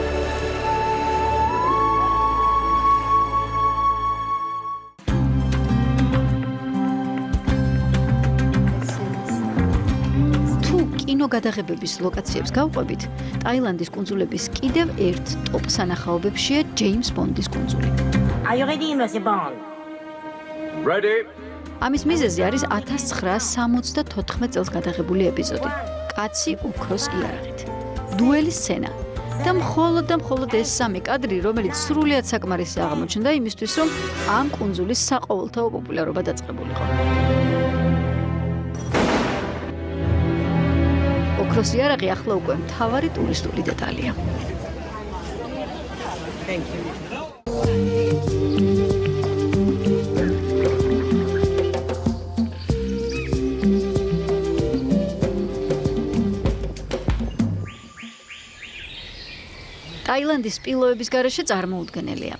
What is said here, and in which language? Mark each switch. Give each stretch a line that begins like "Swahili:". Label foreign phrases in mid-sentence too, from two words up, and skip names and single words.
Georgian: გადაღებების ლოკაციებს გავყვებით, ტაილანდის კუნძულების კიდევ ერთ ტოპ სანახაობებშია ჯეიმს ბონდის კუნძული.
English: Are you ready, Mr. Bond? Ready.
Georgian: ამის მიზეზი არის 1974 წელს გადაღებული ეპიზოდი. კაცი ოქროს იარაღით. დუელის სცენა. და მხოლოდ ეს სამი კადრი, რომელიც სრულიად საკმარისი აღმოჩნდა იმისთვის, რომ ამ კუნძულის საყოველთაო პოპულარობა დაწყებულიყო. ოქროს იარაღი ახლა უკვე მთავარი ტურისტული დეტალია.
English: Thank you.
Georgian: ტაილანდის სპილოების გარეშე წარმოუდგენელია.